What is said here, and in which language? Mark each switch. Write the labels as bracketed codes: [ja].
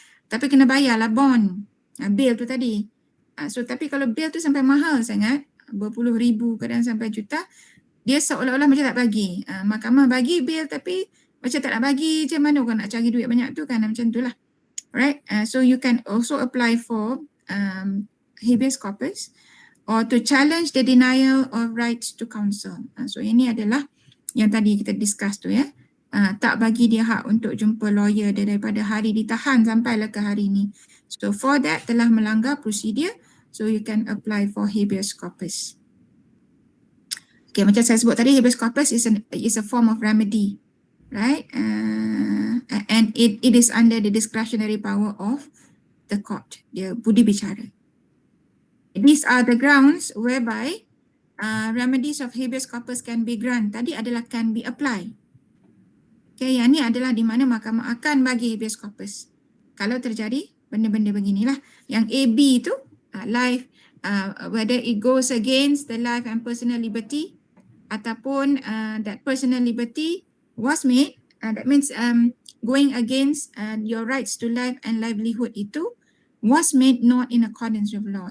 [ms] Tapi kena bayarlah bond, bail tu tadi. So tapi kalau bail tu sampai mahal sangat, berpuluh ribu kadang sampai juta, dia seolah-olah macam tak bagi. Mahkamah bagi bail tapi macam tak nak bagi je, mana orang nak cari duit banyak tu kan, macam tu lah. [en] Right, so you can also apply for habeas corpus or to challenge the denial of rights to counsel. [ms] So ini adalah yang tadi kita discuss tu ya. Tak bagi dia hak untuk jumpa lawyer dia daripada hari ditahan sampailah ke hari ni. [en] So for that [ms] telah melanggar prosedur, [en] so you can apply for habeas corpus. Okay, [ms] macam saya sebut tadi, [en] habeas corpus is a form of remedy, right? And it is under the discretionary power of the court. [ms] Dia budi bicara. [en] These are the grounds whereby remedies of habeas corpus can be granted. [ms] Tadi adalah [en] can be applied. [ms] Okay, yang ni adalah di mana mahkamah akan bagi habeas corpus. Kalau terjadi benda-benda beginilah. Yang AB tu, [en] life, whether it goes against the life and personal liberty ataupun that personal liberty was made, that means going against your rights to life and livelihood itu was made not in accordance with law.